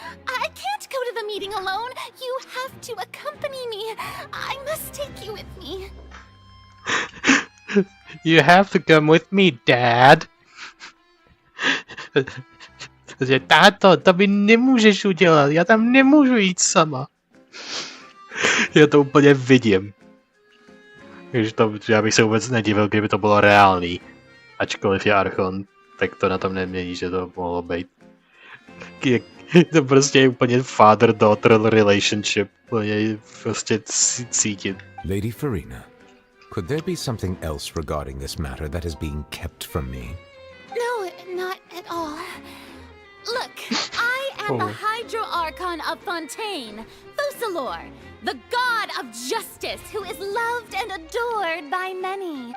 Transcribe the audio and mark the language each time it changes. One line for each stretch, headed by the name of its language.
English: I can't go to the meeting alone. You have to accompany me. I must take you with me. You have to come with me, Dad.
Czech: Táto, to by nemůžeš udělat, já tam nemůžu jít sama. Já to úplně vidím. Já bych se vůbec nedivil, kdyby to bylo reálný. Ačkoliv je Archon, tak to na tom nemění, že to mohlo být. To prostě je úplně father-daughter relationship. Úplně prostě cítit.
English: Lady Farina, could there be something else regarding this matter that is being kept from me? No, not at all. Look, I am the Hydro Archon of Fontaine, Focalor, the god of justice who is loved and adored by many.